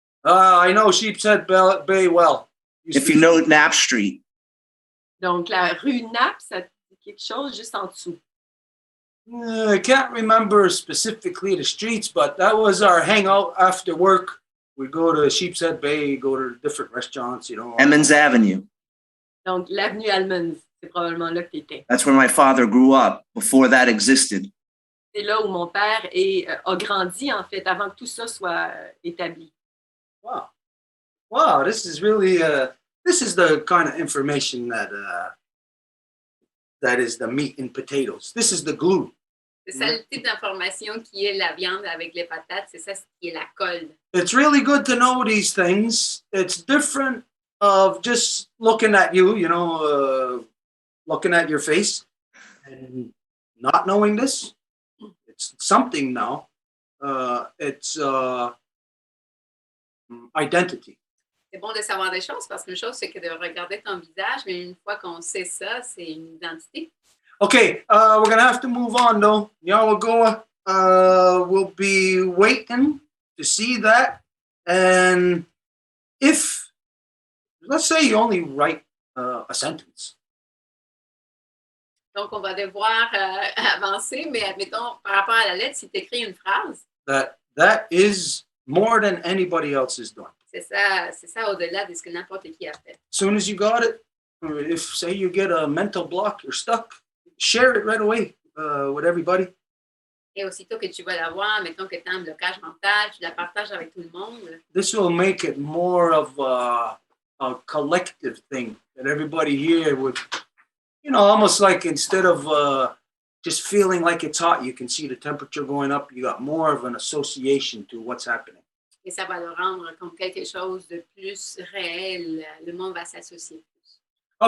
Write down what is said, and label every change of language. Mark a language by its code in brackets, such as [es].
[en] I know Sheepshead Bay well. If you know Knapp Street, [fr] Donc, la rue Knapp, ça dit quelque chose juste en dessous. [en] I can't remember specifically the streets, but that was our hangout after work. We go to Sheepshead Bay, go to different restaurants, you know. Emmons Avenue. [fr] Donc, l'avenue Almonds, c'est probablement là que tu étais. [en] That's where my father grew up before that existed. [fr] C'est là où mon père a grandi, en fait, avant que tout ça soit établi. [en] Wow. Wow, this is really, this is the kind of information that is the meat and potatoes. This is the glue. [fr] C'est ça le type d'information qui est la viande avec les patates, c'est ça ce qui est la colle. [en] It's really good to know these things. It's different of just looking at you, you know, looking at your face and not knowing this. It's something now. It's identity. [fr] C'est bon de savoir des choses parce qu'une chose, c'est que de regarder ton visage, mais une fois qu'on sait ça, c'est une identité. [en] Okay, we're going to have to move on, though. Yawagoa will be waiting to see that. And if, let's say you only write a sentence. [fr] Donc, on va devoir avancer, mais admettons, par rapport à la lettre, si tu écris une phrase, [en] That is more than anybody else is doing. [fr] c'est ça au-delà de ce que n'importe qui a fait. [en] As soon as you got it, or if, say, you get a mental block, you're stuck, share it right away with everybody. [fr] Et aussitôt que tu vas la voir, mettons que tu as un blocage mental, tu la partages avec tout le monde. [en] This will make it more of a collective thing that everybody here would, you know, almost like instead of just feeling like it's hot, you can see the temperature going up. You got more of an association to what's happening. [fr] Et ça va le rendre comme quelque chose de plus réel. Le monde va s'associer plus.